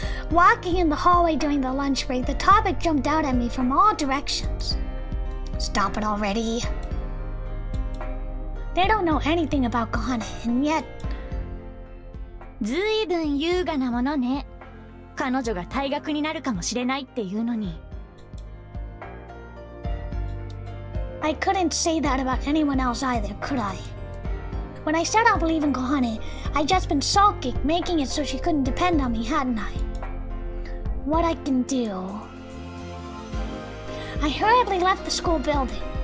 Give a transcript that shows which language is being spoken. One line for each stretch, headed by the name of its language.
English: Walking in the hallway during the lunch break, the topic jumped out at me from all directions. Stop it already. They don't know anything about Kohane, and yet...
Japanese: ずいぶん優雅なものね。彼女が退学になるかもしれないっていうのに。
English: I couldn't say that about anyone else either, could I? When I said I'll believe in Kohane, I'd just been sulking, making it so she couldn't depend on me, hadn't I? What I can do... I hurriedly left the school building.